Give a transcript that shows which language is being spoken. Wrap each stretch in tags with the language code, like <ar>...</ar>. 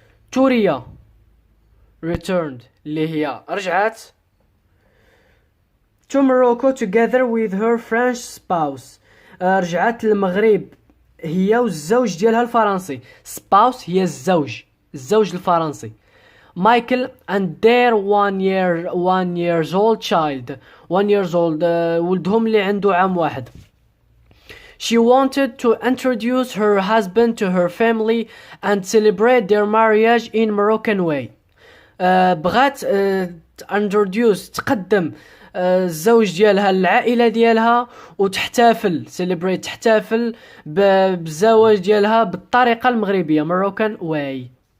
<en>Turia returned</en> <ar>اللي هي رجعت</ar> <en>to Morocco together with her French spouse.</en> <ar>رجعت للمغرب هي والزوج ديالها الفرنسي. spouse هي الزوج الفرنسي.</ar> <en>Michael and their 1 years old child. 1 years old</en> <ar>ولدهم اللي عنده عام واحد.</ar> <en>She wanted to introduce her husband to her family and celebrate their marriage in Moroccan way.</en> <ar>بغات</ar> <en>introduce</en> <ar>تقدم الزوج ديالها للعائلة ديالها وتحتفل</ar> <en>celebrate</en> <ar>تحتفل بالزواج ديالها بالطريقة المغربية</ar> <en>Moroccan way.</en>